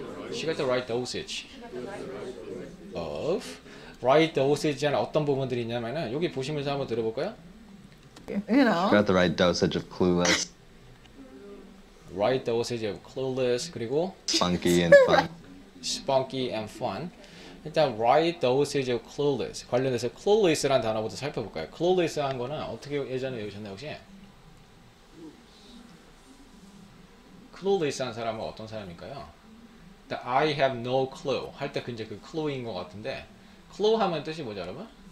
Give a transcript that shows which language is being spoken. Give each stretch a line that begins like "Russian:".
English: She got the right dosage
Korean: of right dosage는 어떤 부분들이 있냐면은, 여기 보시면서 한번 들어볼까요?
English: You know? got the right dosage of clueless, right dosage of clueless,
Korean: 그리고
English: funky, and fun. spunky and fun.
Korean: 일단
English: right dosage of clueless
Korean: 관련해서 clueless라는 단어부터 살펴볼까요? clueless한 거는 어떻게 예전에 외우셨나요 혹시? clueless한 사람은 어떤 사람일까요?
English: I have no clue
Korean: 할 때 이제 그 clue인 것 같은데 clue 하면 뜻이 뭐죠, 여러분?